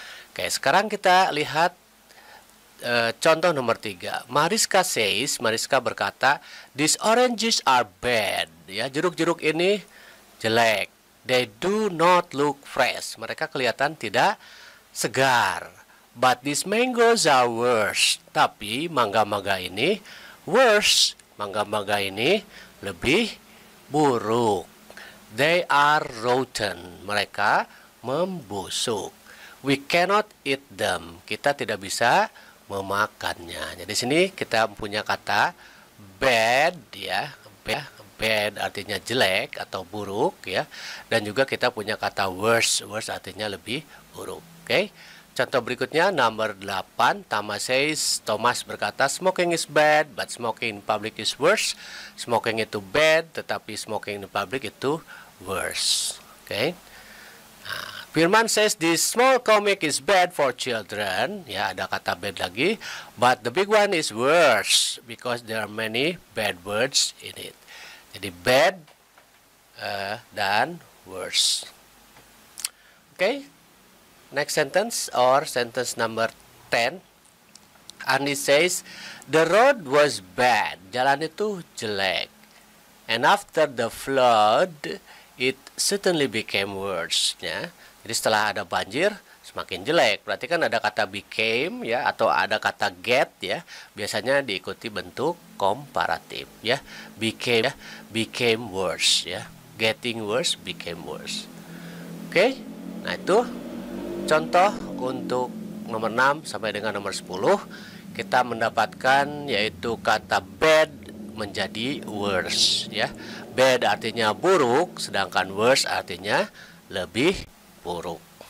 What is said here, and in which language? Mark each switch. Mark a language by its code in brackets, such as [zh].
[id] Oke, sekarang kita lihat contoh nomor 3. [en] Mariska says, [id] Mariska berkata, [en] these oranges are bad. [id] Ya, jeruk-jeruk ini jelek. [en] They do not look fresh. [id] Mereka kelihatan tidak segar. [en] But these mangoes are worse. [id] Tapi mangga-mangga ini worse. Mangga-mangga ini lebih buruk. [en] They are rotten. [id] Mereka membusuk. [en] We cannot eat them. [id] Kita tidak bisa memakannya. Jadi sini kita punya kata bad ya. Bad artinya jelek atau buruk ya. Dan juga kita punya kata worse. Worse artinya lebih buruk. Oke. Contoh berikutnya nomor 8. [en] Thomas berkata smoking is bad but smoking in public is worse. Smoking itu bad [id] tetapi [en] smoking in public itu worse. Oke. Nah, Firman says this small comic is bad for children. [id] Ya, ada kata bad lagi. [en] But the big one is worse because there are many bad words in it. [id] Jadi bad dan worse. Oke. [en] Next sentence or sentence number 10. Andy says the road was bad. [id] Jalan itu jelek. [en] And after the flood it certainly became worse ya. [id] Jadi setelah ada banjir semakin jelek. Berarti kan ada kata became ya atau ada kata get ya. Biasanya diikuti bentuk komparatif ya. [en] Became worse [id] ya. [en] Getting worse, became worse. [id] Oke. Nah, itu contoh untuk nomor 6 sampai dengan nomor 10. Kita mendapatkan yaitu kata bad menjadi worse ya. Bad artinya buruk, sedangkan worse artinya lebih buruk.